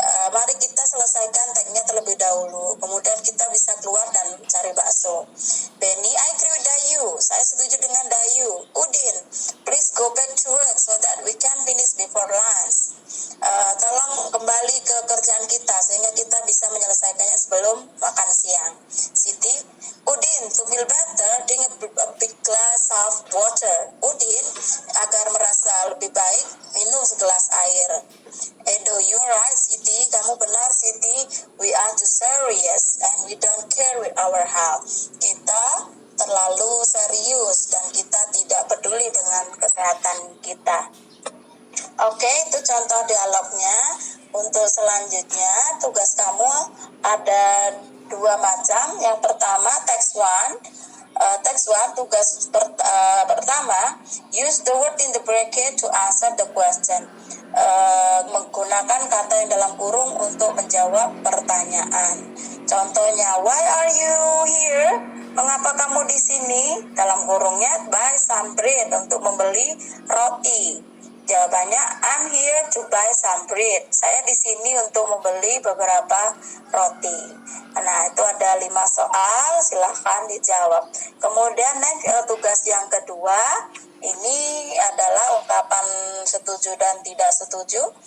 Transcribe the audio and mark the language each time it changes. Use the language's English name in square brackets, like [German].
[Indonesian] Mari kita selesaikan tagnya terlebih dahulu, kemudian kita bisa keluar dan cari bakso. [English] Benny, I agree with Dayu. [Indonesian] Saya setuju dengan Dayu. [English] Udin, please go back to work so that we can finish before lunch. [Indonesian] Tolong kembali ke kerjaan kita sehingga kita bisa menyelesaikannya sebelum makan siang. [English] Siti, Udin, to feel better, drink a big glass of water. [Indonesian] Udin, agar merasa lebih baik, minum segelas air. [English] Edo, you're right, Siti. [Indonesian] Kamu benar, Siti. [English] We are too serious and we don't care with our health. [Indonesian] Kita terlalu serius dan kita tidak peduli dengan kesehatan kita. Oke, itu contoh dialognya. Untuk selanjutnya, tugas kamu ada 2 macam. Yang pertama, [English] text 1. Text 1, [Indonesian] tugas pertama, [English] use the word in the bracket to answer the question. [Indonesian] Menggunakan kata yang dalam kurung untuk menjawab pertanyaan. Contohnya, [English] why are you here? [Indonesian] Mengapa kamu di sini? Dalam kurungnya, [English] buy some bread, [Indonesian] untuk membeli roti. [English] Jawabannya, I'm here to buy some bread. [Indonesian] Saya di sini untuk membeli beberapa roti. Nah, itu ada 5 soal, silahkan dijawab. Kemudian tugas yang kedua, ini adalah ungkapan setuju dan tidak setuju.